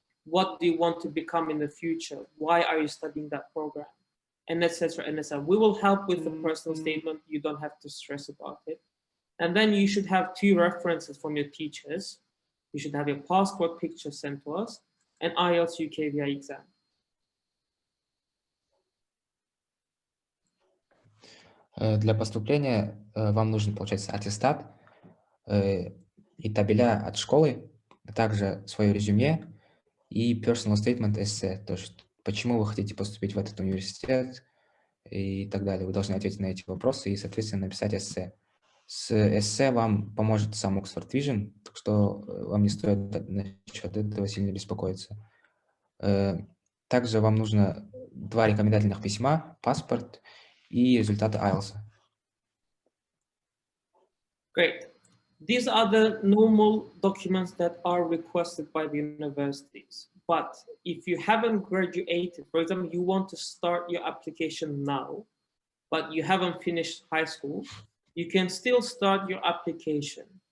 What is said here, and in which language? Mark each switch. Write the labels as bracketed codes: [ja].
[en] What do you want to become in the future? Why are you studying that program? And etc. and etc. We will help with the personal statement. You don't have to stress about it. And then you should have 2 references from your teachers. You should have your passport picture sent to us and IELTS UKVI exam. [ru] Для поступления вам нужен, получается, аттестат и табеля от школы, а также свое резюме и [en] personal statement [ru] эссе, то есть почему вы хотите поступить в этот университет и так далее. Вы должны ответить на эти вопросы и, соответственно, написать эссе. С эссе вам поможет сам Oxford Vision, так что вам не стоит насчет этого сильно беспокоиться. Также вам нужно 2 рекомендательных письма, паспорт и результаты IELTS. [en] Great. These are the normal documents that are requested by the universities. But if you haven't graduated, for example, you want to start your application now, but you haven't finished high school, you can still start your application.